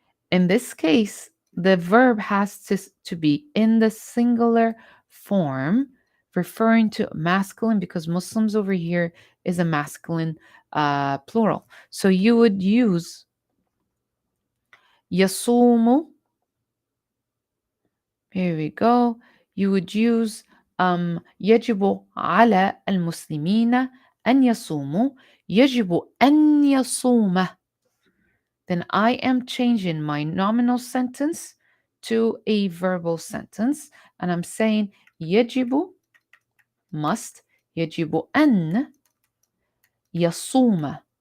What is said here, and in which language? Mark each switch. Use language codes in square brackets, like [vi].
[en] In this case, the verb has to be in the singular form, referring to masculine, because Muslims over here is a masculine plural. So you would use يصوم. Here we go. You would use [ar] يجب على المسلمين أن يصوموا. يجب أن يصوم. [en] Then I am changing my nominal sentence to a verbal sentence, and I'm saying يجب, must, [ar] يجب أن يصوم.